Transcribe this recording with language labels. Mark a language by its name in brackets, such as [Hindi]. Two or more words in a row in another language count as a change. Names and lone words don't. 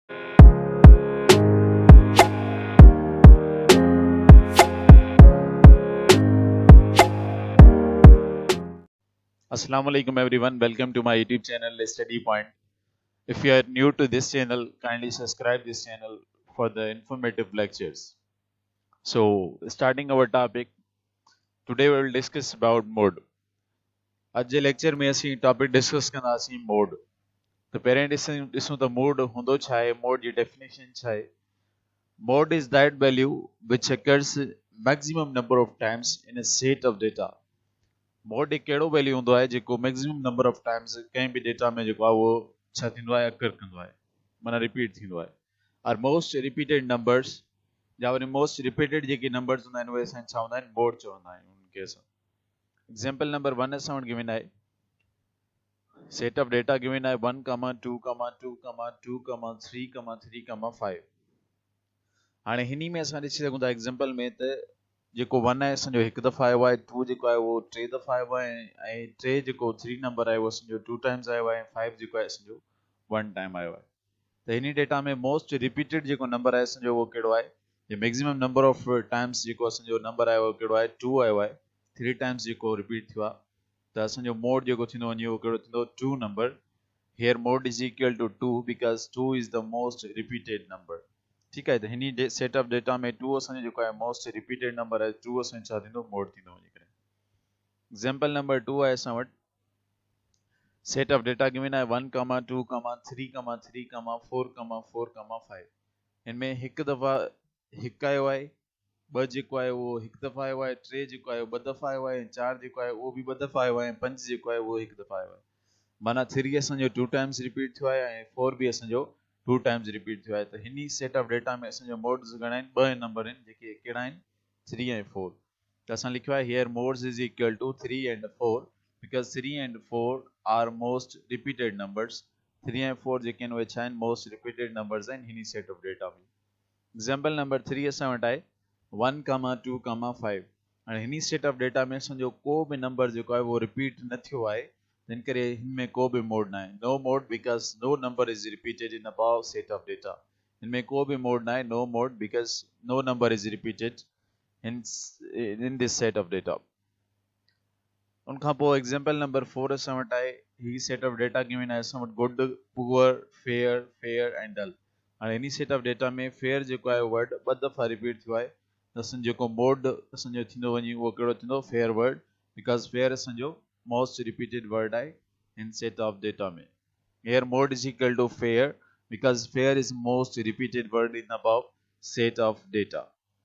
[English] Assalamu alaikum everyone, welcome to my YouTube channel Study Point. If you are new to this channel, kindly subscribe this channel for the informative lectures. So starting our topic, today we will discuss about mode. [Sindhi] आज जे लेक्चर में असीं [English] टॉपिक डिस्कस [Sindhi] कंदासीं मोड. तो पहिरें ॾिसूं त मोड हूंदो छा आहे, मोड जी डेफिनेशन छा आहे. [English] Mode is that value which occurs maximum number of times in a set of data. [Sindhi] मोड एक कहिड़ो वैल्यू हूंदो आहे जेको [English] मैक्सिमम नंबर ऑफ टाइम्स [Sindhi] कंहिं बि डेटा में जेको आहे उहो छा थींदो आहे, अकर कंदो आहे, माना रिपीट थींदो आहे. और [English] मोस्ट रिपीटेड नंबर्स [Sindhi] या वरी [English] मोस्ट रिपीटेड [Sindhi] जेके नंबर्स हूंदा आहिनि उहे असां छा हूंदा आहिनि, मोड चवंदा आहियूं उनखे असां. [English] एग्जांपल नंबर 1 [Sindhi] असां वटि गिवन आहे, [English] सेट ऑफ डेटा [Sindhi] गिवन आहे 1, 2, 2, 2, 3, 3, 5. हाणे हिनी में असां ॾिसी सघूं था एग्जांपल में त जेको 1 आहे असांजो हिकु दफ़ा आयो आहे, 2 जेको आहे उहो 3 दफ़ा आयो आहे, ऐं 3 जेको 3 नंबर आहे उहो असांजो 2 टाइम्स आयो आहे, 5 जेको आहे असांजो 1 टाइम आयो आहे. त हिन डेटा में [English] मोस्ट रिपीटेड [Sindhi] जेको नंबर आहे असांजो उहो कहिड़ो आहे, या [English] मैक्सिमम नंबर ऑफ टाइम्स [Sindhi] जेको असांजो नंबर आहे उहो कहिड़ो आहे, 2 आयो आहे. 3 टाइम्स जेको रिपीट थियो आहे, त असांजो मोड जेको थींदो वञे उहो कहिड़ो थींदो, 2 नंबर. [English] Here mode is equal to 2 because 2 is the most repeated number. [Sindhi] ठीकु आहे. त हिन [English] सेट ऑफ डेटा [Sindhi] में 2 असांजो जेको आहे [English] मोस्ट रिपीटेड नंबर [Sindhi] आहे, 2 असांजो छा थींदो, मोड थींदो वञी करे. [English] एग्जांपल नंबर 2 [Sindhi] आहे असां वटि, [English] सेट ऑफ डेटा [Sindhi] गिवन आहे 1, 2, 3, 3, 4, 4, 5. इनमें हिकु दफ़ा हिकु आयो आहे, 2 जेको आहे उहो हिकु दफ़ा आयो आहे, 3 जेको आहे उहो 2 दफ़ा आयो आहे, 4 जेको आहे उहो बि 2 दफ़ा आयो आहे, 5 जेको आहे उहो हिकु दफ़ा आयो आहे. माना 3 असांजो 2 [English] टाइम्स रिपीट [Sindhi] थियो आहे ऐं 4 बि असांजो 2 [English] टाइम्स रिपीट [Sindhi] थियो आहे. त हिन सेट ऑफ डेटा में असांजो मोड्स घणा आहिनि, 2 नंबर आहिनि जेके कहिड़ा आहिनि, 3 ऐं 4. त असां लिखियो आहे [English] Here modes is equal to 3 and 4 because 3 and 4 are most repeated numbers. [Sindhi] 3 ऐं 4 जेके आहिनि उहे छा आहिनि, [English] मोस्ट रिपीटेड नंबर्स [Sindhi] आहिनि हिन [English] सेट ऑफ डेटा [Sindhi] में. [English] एग्जांपल नंबर 3 [Sindhi] असां वटि आहे 1, 2, 5. हाणे हिन [English] सेट ऑफ डेटा [Sindhi] में असांजो को बि नंबर जेको आहे उहो रिपीट न थियो आहे, इन करे हिनमें को बि मोड न आहे. [English] No mode because no number is repeated in above set of data. [Sindhi] इनमें को बि मोड न आहे, [English] No mode because no number is repeated in this set of data. [Sindhi] उन खां पोइ [English] एग्जांपल नंबर 4 [Sindhi] असां वटि आहे, ही [English] सेट ऑफ डेटा [Sindhi] गिवन आहे असां वटि [English] गुड, पुअर, फेयर, फेयर एंड डल. [Sindhi] हाणे हिन [English] सेट ऑफ डेटा [Sindhi] में फेयर जेको आहे वर्ड 2 दफ़ा रिपीट थियो आहे, त असांजो जेको मोड असांजो थींदो वञे उहो कहिड़ो थींदो, [English] फेयर वर्ड, बिकॉज़ फेयर [Sindhi] असांजो [English] मोस्ट रिपीटेड वर्ड [Sindhi] आहे इन [English] सेट ऑफ डेटा [Sindhi] में. [English] Here mode is equal to fair because fair is most repeated word in above set of data.